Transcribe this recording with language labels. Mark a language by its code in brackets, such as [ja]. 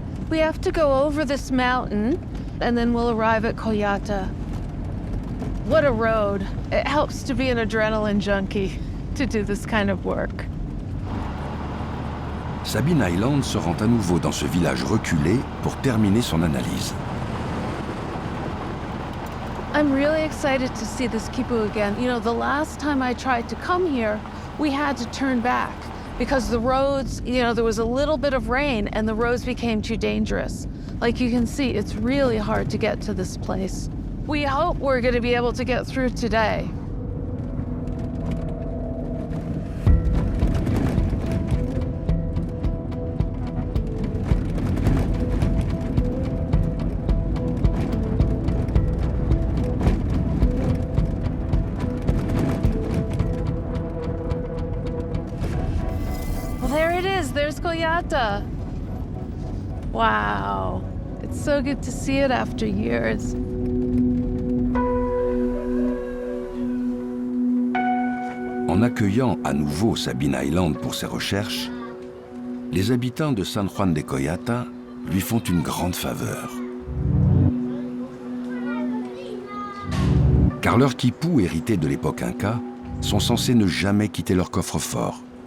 [en] We have to go over this mountain and then we'll arrive at Collata. What a road. It helps to be an adrenaline junkie to do this kind of work. [fr] Sabine Island se rend à nouveau dans ce village reculé pour terminer son analyse. [en] I'm really excited to see this quipu again. The last time I tried to come here, we had to turn back because the roads, there was a little bit of rain and the roads became too dangerous. Like you can see, it's really hard to get to this place. We hope we're going to be able to get through today. Well, there it is. There's Coyata. Wow. It's so good to see it after years. [fr] En accueillant à nouveau Sabine Island pour ses recherches, les habitants de San Juan de Coyata lui font une grande faveur. Car leurs quipus hérités de l'époque inca sont censés ne jamais quitter leur coffre-fort.